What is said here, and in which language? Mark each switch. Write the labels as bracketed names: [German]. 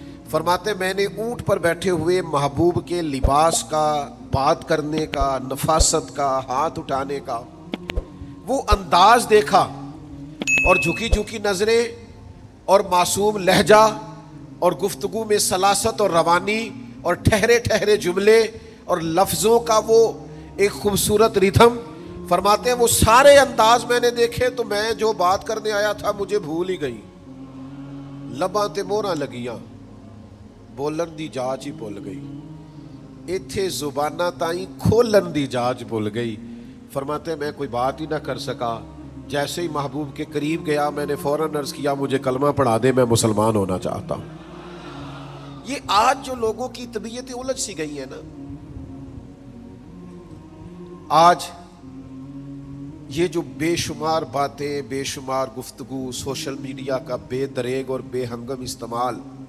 [Urdu] فرماتے میں نے اونٹ پر بیٹھے ہوئے محبوب کے لباس کا، بات کرنے کا، نفاست کا، ہاتھ اٹھانے کا وہ انداز دیکھا، اور جھکی جھکی نظریں اور معصوم لہجہ اور گفتگو میں سلاست اور روانی اور ٹھہرے ٹھہرے جملے اور لفظوں کا وہ ایک خوبصورت ریتھم. فرماتے ہیں وہ سارے انداز میں نے دیکھے تو میں جو بات کرنے آیا تھا مجھے بھول ہی گئی. [Punjabi] لباں تے موہراں لگیاں، بولن دی جاچ ہی بھول گئی، ایتھے زباناں تائیں کھولن دی جاچ بھول گئی. [Urdu] فرماتے میں کوئی بات ہی نہ کر سکا. جیسے ہی محبوب کے قریب گیا میں نے فوراً عرض کیا مجھے کلمہ پڑھا دے، میں مسلمان ہونا چاہتا ہوں. یہ آج جو لوگوں کی طبیعتیں الجھ سی گئی ہیں نا، آج یہ جو بے شمار باتیں، بے شمار گفتگو، سوشل میڈیا کا بے دریغ اور بے ہنگم استعمال،